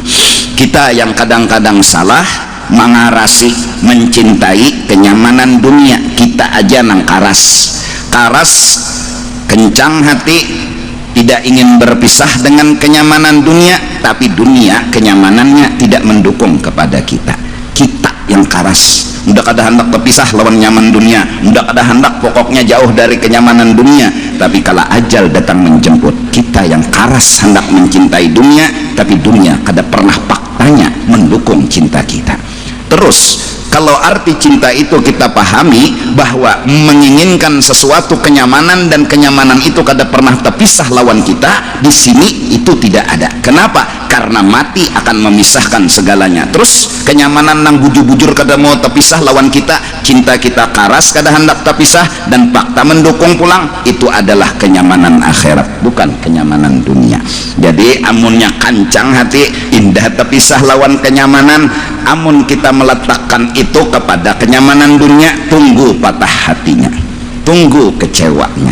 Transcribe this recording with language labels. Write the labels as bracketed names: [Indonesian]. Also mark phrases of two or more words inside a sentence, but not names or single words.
[Indonesian] Kita yang kadang-kadang salah mengarasi, mencintai kenyamanan dunia, kita aja nang karas kencang hati, tidak ingin berpisah dengan kenyamanan dunia, tapi dunia kenyamanannya tidak mendukung kepada kita. Kita yang karas, [Banjar] mudah kada hendak terpisah lawan nyaman dunia, mudah kada hendak pokoknya jauh dari kenyamanan dunia. [Indonesian] Tapi kala ajal datang menjemput, kita yang karas hendak mencintai dunia, tapi dunia kada pernah faktanya mendukung cinta kita. Terus kalau arti cinta itu kita pahami bahwa menginginkan sesuatu kenyamanan, dan kenyamanan itu kada pernah terpisah lawan kita, di sini itu tidak ada. Kenapa? Karena mati akan memisahkan segalanya. [Banjar] Terus kenyamanan nang bujur-bujur kada mau terpisah lawan kita, cinta kita karas kada hendak terpisah, dan fakta mendukung pulang, itu adalah kenyamanan akhirat, bukan kenyamanan dunia. Jadi amunnya kancang hati, indah terpisah lawan kenyamanan, amun kita meletakkan itu kepada kenyamanan dunia, tunggu patah hatinya, tunggu kecewanya.